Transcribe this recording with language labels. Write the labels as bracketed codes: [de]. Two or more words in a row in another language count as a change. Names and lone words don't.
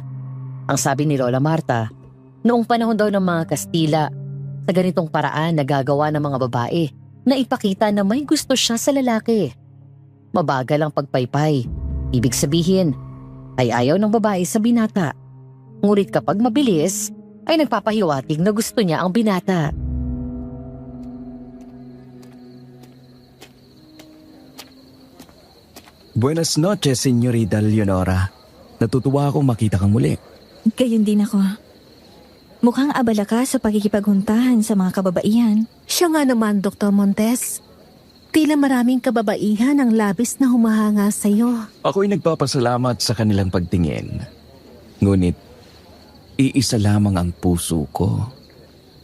[tl] Ang sabi ni Lola Marta, noong panahon daw ng mga Kastila, sa ganitong paraan nagagawa ng mga babae na ipakita na may gusto siya sa lalaki. Mabagal ang pagpaypay. Ibig sabihin, ay ayaw ng babae sa binata. Ngunit kapag mabilis, ay nagpapahiwatig na gusto niya ang binata. [es] Buenas noches, Señorita Leonora. [tl] Natutuwa akong makita kang muli. Gayon din ako. Mukhang abala ka sa pakikipaghuntahan sa mga kababaihan. Siya nga naman, Dr. Montes. Tila maraming kababaihan ang labis na humahanga sa'yo. Ako'y nagpapasalamat sa kanilang pagtingin. Ngunit, iisa lamang ang puso ko.